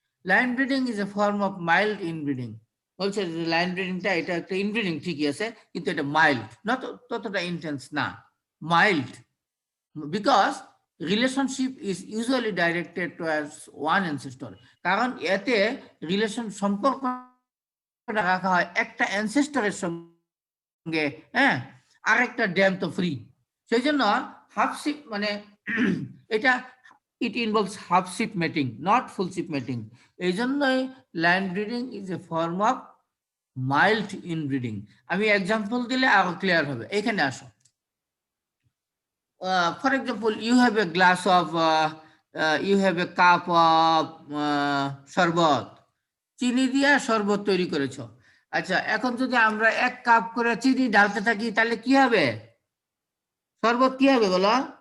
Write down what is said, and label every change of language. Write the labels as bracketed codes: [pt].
[en] Line breeding is a form of mild inbreeding. [bn] বলছে যে line ব্রিডিংটা এটা একটা ইনব্রিডিং ঠিকই আছে, কিন্তু এটা মাইল্ড, না ততটা ইন্টেন্স না, mild, [en] Because relationship is usually directed towards one ancestor. [bn] কারণ এতে রিলেশন সম্পর্ক রাখা হয় একটা অ্যানসেস্টরের সঙ্গে, হ্যাঁ, আরেকটা ড্যাম তো ফ্রি। সেই জন্য হাফশিপ মানে এটা [en] it involves half ship mating, not full ship mating. [bn] এই জন্যই [en] Line breeding is a form of mild inbreeding. [bn] আমি এক্সাম্পল দিলে আরো ক্লিয়ার হবে। এখানে আসো। [en] for example, you have a glass of you have a cup of sharbat, [bn] চিনি দিয়া শরবত তৈরি করেছো। আচ্ছা, এখন যদি আমরা 1 কাপ করে চিনি ঢালতে থাকি তাহলে কি হবে? শরবত কি হবে বলো?